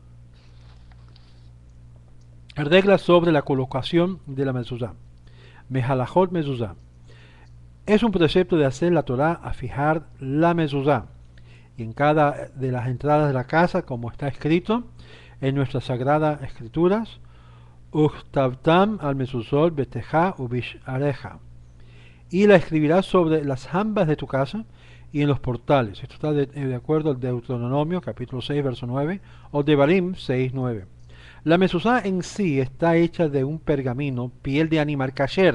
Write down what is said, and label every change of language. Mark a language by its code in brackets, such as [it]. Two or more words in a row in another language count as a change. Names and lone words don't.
[es] Reglas sobre la colocación de la mezuzá. [he] מהלכות מזוזה. [es] Es un precepto de hacer la Torah a fijar la mezuzá y en cada de las entradas de la casa, como está escrito en nuestras sagradas escrituras, [he] וכתבתם על מזוזות ביתך ובשעריך. [es] Y la escribirás sobre las jambas de tu casa y en los portales. Esto está de acuerdo al Deuteronomio capítulo 6 verso 9 o Devarim 6 9. La mezuzá en sí está hecha de un pergamino, piel de animal kasher.